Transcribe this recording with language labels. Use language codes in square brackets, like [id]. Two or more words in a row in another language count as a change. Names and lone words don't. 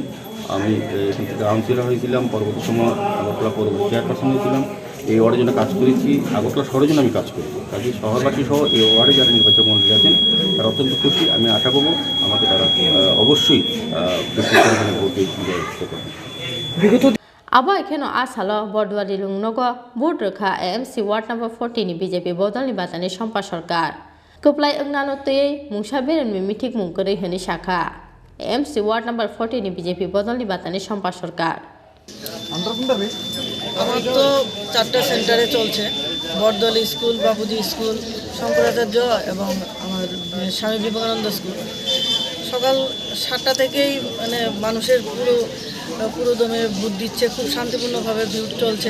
[bn] আমি এখান থেকে কাউন্সিলর হয়েছিলাম, পরবর্তী সময় আগরতলা পরবর্তী চেয়ারপারসন হয়েছিলাম। এই ওয়ার্ডের জন্য কাজ করেছি, আগরতলা শহরের জন্য আমি কাজ করেছি। কাজে শহরবাসী সহ এই ওয়ার্ডে যারা নির্বাচক মন্ডলী আছেন তারা অত্যন্ত খুশি। আমি আশা করব আমাকে তারা অবশ্যই বেশি পরিমাণে ভোট দিয়ে করবেন। [trp] Abo kheno asalo Bordwari Lungnogo Board Rwkha AMC [en] Ward number [trp] 14 BJP bodoli batane Sompa Sarkar Koplai angnanote mungsa beren mimitik mungkore heni Shakha AMC [en] Ward number [trp] 14 BJP bodoli batane Sompa Sarkar [bn] আমার তো 4টা সেন্টারে চলছে, বরদলি স্কুল, বাপুজি স্কুল, শঙ্করাচার্য এবং আমার স্বামী বিবেকানন্দ স্কুল। সকাল 7টা থেকেই মানে মানুষের পুরো দমে ভোট দিচ্ছে, খুব শান্তিপূর্ণভাবে ভোট চলছে।